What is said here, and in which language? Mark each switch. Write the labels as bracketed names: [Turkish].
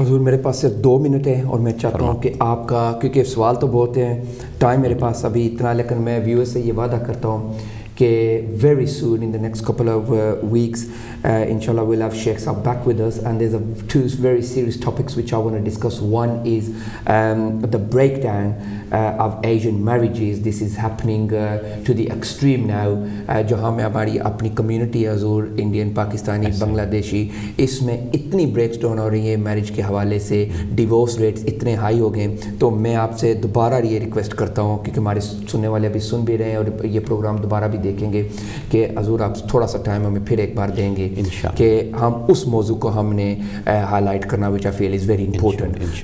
[Urdu] حضور میرے پاس صرف 2 منٹ ہیں اور میں چاہتا ہوں کہ آپ کا, کیونکہ سوال تو بہت ہیں, ٹائم میرے پاس ابھی اتنا, لیکن میں ویور سے یہ وعدہ کرتا ہوں کہ [English] very soon in the next couple of weeks inshallah we'll have Sheikh Saab back with us, and there's two very serious topics which I want to discuss. One is the breakdown of Asian marriages. This is happening to the extreme now. [Urdu] جہاں میں ہماری اپنی community حضور Indian, Pakistani, بنگلہ دیشی, اس میں اتنی breaks down ہو رہی ہیں میرج کے حوالے سے, ڈیورس ریٹس اتنے ہائی ہو گئے. تو میں آپ سے دوبارہ یہ ریکویسٹ کرتا ہوں, کیونکہ ہمارے سننے والے ابھی سن بھی رہے ہیں اور یہ پروگرام دوبارہ بھی دیکھیں گے, کہ حضور آپ تھوڑا سا ٹائم ہمیں پھر ایک بار دیں گے کہ ہم اس موضوع کو ہم نے ہائی لائٹ کرنا, [English] which I feel is very important.